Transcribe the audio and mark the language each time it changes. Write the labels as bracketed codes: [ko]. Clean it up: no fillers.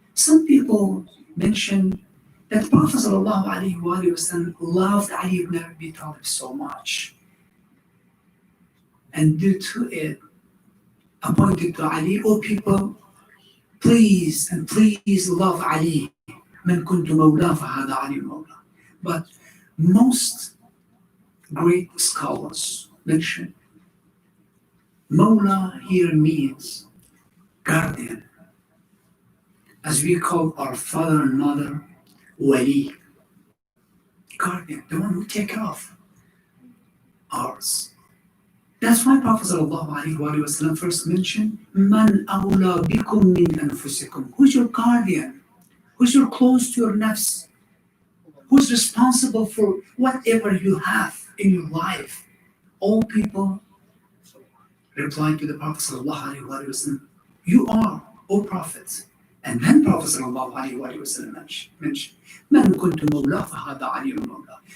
[en] Some people mention that Prophet Sallallahu Alaihi Wasallam loved Ali ibn Abi Talib so much, and due to it, appointed to Ali, oh people, please and please love Ali. [ar] من كنت مولاه فهذا علي مولاه. [en] But most great scholars mention Mawla here means guardian, as we call our father and mother Wali, guardian, the one who take care of ours. That's why Prophet ﷺ first mentioned, [ar] Man awla bikum min anfusikum. [en] Who's your guardian? Who's your close to your nafs? Who's responsible for whatever you have in your life? All people replied to the Prophet ﷺ, you are, O Prophet. And then Prophet ﷺ mentioned, [ar] من كنت مولاه فهذا علي مولاه.